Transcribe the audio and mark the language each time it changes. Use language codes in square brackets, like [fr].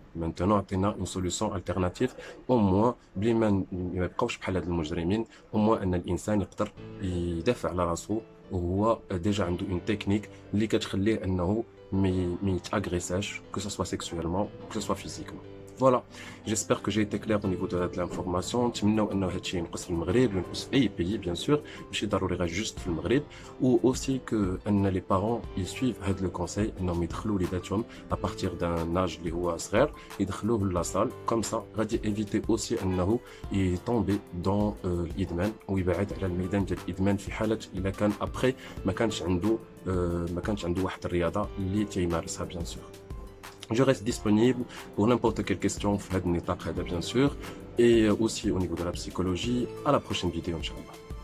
[ar] مانتونون عطينا اون سوليوشن التيرناتيف او موان بلي ما يبقاوش بحال هاد المجرمين، او موان ان الانسان يقدر يدافع على راسو وهو ديجا عنده اون تكنيك اللي كتخليه انه ما يتاغريساش [fr] que ce soit sexuellement que ce soit physiquement. Voilà, j'espère que j'ai été clair au niveau de l'information. [ar] نتمنوا انه هادشي ينقص في المغرب وينقص في اي بيي بيان سور، ماشي ضروري غير جوست في المغرب. و اوسي كو ان لي بارون يسويف هاد لو كونساي انهم يدخلوا وليداتهم ابارتيغ دان اج اللي هو صغير، يدخلوه لا سال كوم سا غادي ايفيتي اوسي انه يطومبي دون الادمان ويبعد على الميدان ديال الادمان في حاله الا كان ابخي ما كانش عنده واحد الرياضه اللي تيمارسها بيان سور. [fr] Je reste disponible pour n'importe quelle question [ar] في هذا النطاق هذا [fr] bien sûr, et aussi au niveau de la psychologie. À la prochaine vidéo, Inch'Allah.